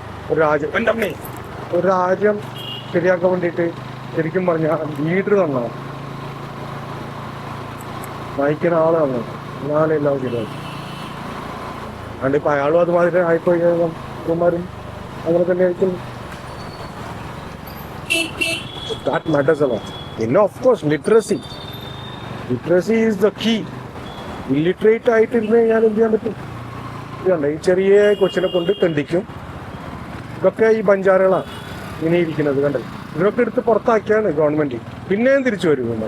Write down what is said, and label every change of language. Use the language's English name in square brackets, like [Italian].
[Malayalam] ഒരു രാജ്യം, എൻ്റെ അമ്മേ, ഒരു രാജ്യം ശരിയാക്കാൻ വേണ്ടിയിട്ട് ശരിക്കും പറഞ്ഞാൽ ലീഡർ തന്നതാണ്, നയിക്കുന്ന ആള് തന്നതാണ്. എന്നാലും എല്ലാം ശരിയാവും. അതുകൊണ്ട് ഇപ്പം അയാളും അതുമാതിരി ആയിപ്പോയി കുമാരും അങ്ങനെ തന്നെ ആയിരിക്കും. [English] That matters a lot. Of course, literacy is the key. [Malayalam] Illiterate ആയിട്ടിരുന്ന് ഞാൻ എന്ത് ചെയ്യാൻ പറ്റും? ഇതുണ്ട്, ഈ ചെറിയ കൊച്ചിനെ കൊണ്ട് തെണ്ടിക്കും. ഇതൊക്കെ ഈ ബഞ്ചാറുകളാണ് ഇങ്ങനെ ഇരിക്കുന്നത്. കണ്ടത്, ഇവരൊക്കെ എടുത്ത് പുറത്താക്കിയാണ് ഗവൺമെന്റ്. പിന്നെയും തിരിച്ചു വരും.